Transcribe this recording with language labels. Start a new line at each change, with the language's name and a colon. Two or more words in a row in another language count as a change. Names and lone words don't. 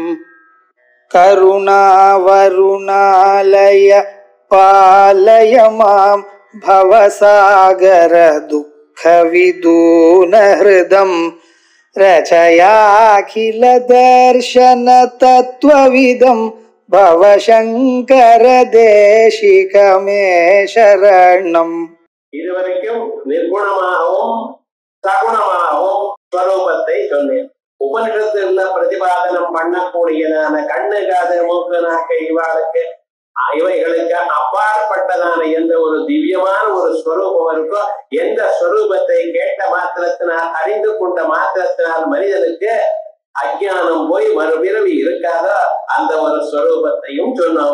Sanskrit: करुणावरुणालय पालय मां भवसागर दुःख विदून हृदं रचयाखिल दर्शन तत्त्वविदं भवशंकर देशिक मे शरणम्.
Tamil: இதுவரைக்கும் நிர்குணமாகவும் சகுணமாகவும் ஸ்வரூபத்தை சொன்னேன். உபனிஷத்துல பிரதிபாதனம் பண்ணக்கூடியதான கண்ணு காது மூக்கு நாக்கு இவைகளுக்கு அப்பாற்பட்டதான எந்த ஒரு திவ்யமான ஒரு ஸ்வரூபம் இருக்கோ, எந்த ஸ்வரூபத்தை கேட்ட மாத்திரத்தினால் அறிந்து கொண்ட மாத்திரத்தினால் மனிதனுக்கு அஞ்ஞானம் போய் மறுபிறவி இருக்காதோ அந்த ஒரு ஸ்வரூபத்தையும் சொன்னோம்.